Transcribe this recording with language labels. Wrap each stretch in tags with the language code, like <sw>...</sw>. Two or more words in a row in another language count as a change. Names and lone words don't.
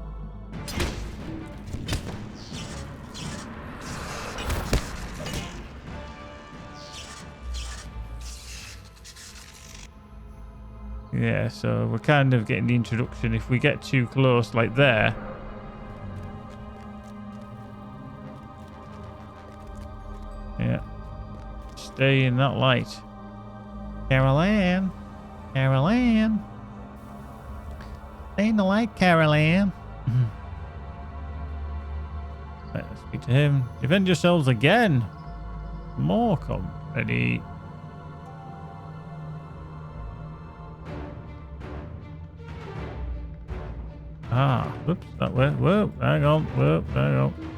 <en>Yeah, so we're kind of getting the introduction. If we get too close, like there. Yeah. Stay in that light. Carol-Ann. Carol-Ann. Stay in the light, Carol-Ann. Right, let's speak to him. Defend yourselves again. More come. Ready. Ah, whoops, that way. Whoa, hang on. Whoa, hang on.</en>